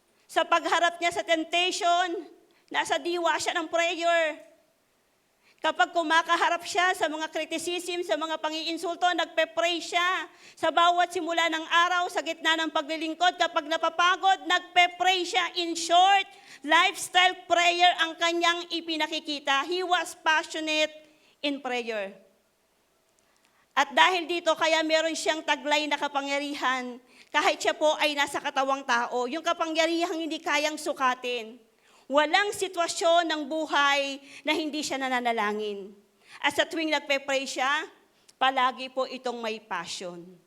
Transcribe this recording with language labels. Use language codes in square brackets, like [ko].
[tl] Sa pagharap niya sa temptation, nasa diwa siya ng prayer. Kapag kumakaharap siya sa mga criticism, sa mga pangiinsulto, nagpe-pray siya. Sa bawat simula ng araw, sa gitna ng paglilingkod, kapag napapagod, nagpe-pray siya. [en] In short, lifestyle prayer [tl] ang kanyang ipinakikita. [en] He was passionate in prayer. [tl] At dahil dito, kaya meron siyang taglay na kapangyarihan. Kahit siya po ay nasa katawang tao, yung kapangyarihang hindi kayang sukatin. Walang sitwasyon ng buhay na hindi siya nananalangin. At sa tuwing nagpe-pray siya, palagi po itong may passion.